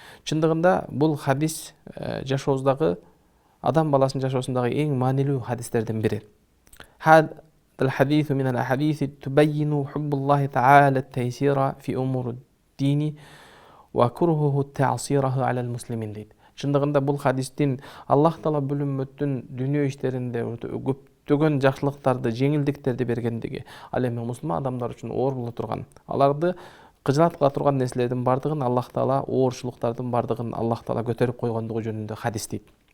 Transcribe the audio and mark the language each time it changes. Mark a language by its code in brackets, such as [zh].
[ky] Чындыгында бул хадис жашообуздагы адам баласынын жашоосундагы эң маанилүү хадистердин бири. [ar] هذا الحديث من الأحاديث تبين حب الله تعالى التيسير في أمور الدين وكرهه التعصيره على المسلمين [ky] дейт. Чындыгында бул хадистин Аллах Таала бул үммөттүн дүйнө иштеринде көптөгөн жакшылыктарды, жеңилдиктерди бергендиги, ал эми мусулман адамдар үчүн оор боло турган, аларды кыжаат кыла турган нерселердин бардыгын Аллах Таала, оорчулуктардын бардыгын Аллах Таала көтөрүп койгондугу жөнүндө хадис дейт.